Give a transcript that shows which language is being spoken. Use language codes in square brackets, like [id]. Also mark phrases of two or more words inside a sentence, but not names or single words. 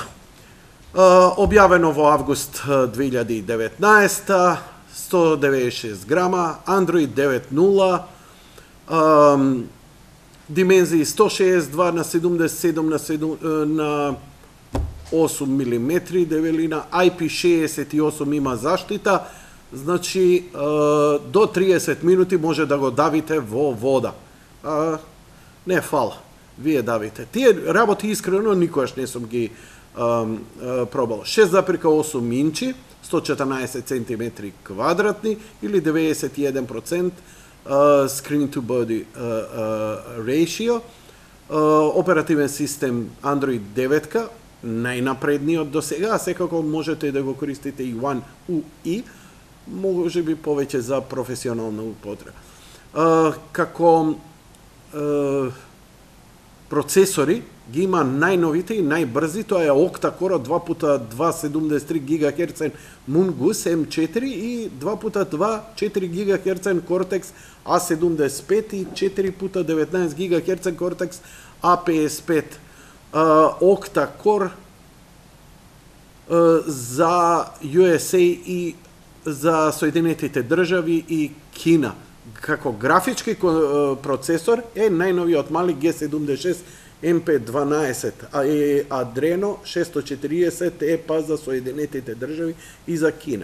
[mk] Објавено во август 2019, 196 грама, Android 9.0, димензии 162 на 77 на 8 мм дебелина, IP68 има заштита, значи до 30 минути може да го давите во вода. Не фала, вие давите. Тие работи искрено никогаш не сум ги пробал. 6,8 инчи, 114 cm квадратни или 91% [en] screen to body ratio. [mk] Оперативен систем Android 9, најнапредниот до сега, а секако можете да го користите и One UI, може би повеќе за професионална употреба. Како процесори ги има најновите и најбрзи, тоа е octa-core 2x2 73 GHz Mongoose M4 и 2x2 4 GHz Cortex A75 и 4x19 GHz Cortex A55. Octa-core за USA и за Соединетите држави и Кина. Како графички процесор е најновиот мали G76 MP12, а е Adreno 640 EPA за Соединетите држави и за Кина.